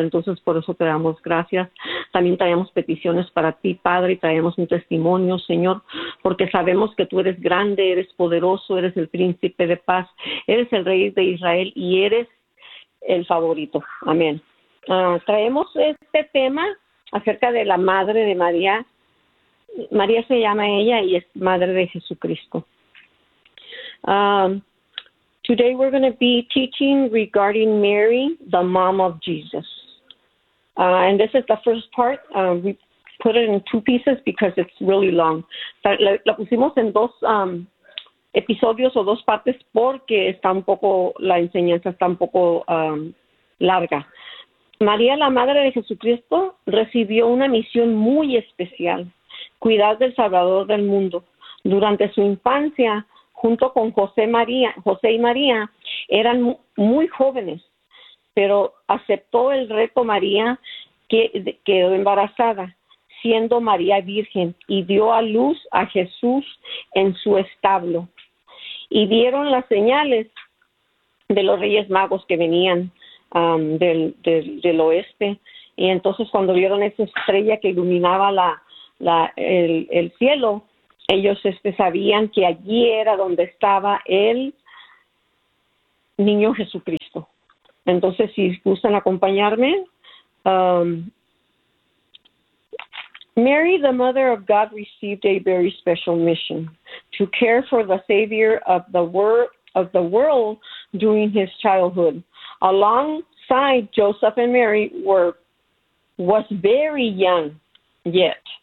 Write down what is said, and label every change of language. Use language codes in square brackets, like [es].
[es] Entonces, por eso te damos gracias. También traemos peticiones para ti, Padre, y traemos un testimonio, Señor, porque sabemos que tú eres grande, eres poderoso, eres el príncipe de paz, eres el rey de Israel y eres el favorito. Amén. Traemos este tema acerca de la madre de María. María se llama ella y es madre de Jesucristo. [en] Today we're going to be teaching regarding Mary, the mom of Jesus. And this is the first part. We put it in two pieces because it's really long. [es] La pusimos en dos episodios o dos partes porque está un poco, la enseñanza está un poco larga. María, la madre de Jesucristo, recibió una misión muy especial, cuidar del Salvador del mundo. Durante su infancia, junto con José y María, eran muy jóvenes, pero aceptó el reto María, que quedó embarazada, siendo María virgen, y dio a luz a Jesús en su establo. Y vieron las señales de los Reyes Magos que venían del oeste, y entonces cuando vieron esa estrella que iluminaba el cielo, ellos sabían que allí era donde estaba el niño Jesucristo. Entonces, si gustan acompañarme. [en] Mary, the mother of God, received a very special mission to care for the Savior of the world during his childhood. Alongside Joseph and Mary was very young yet.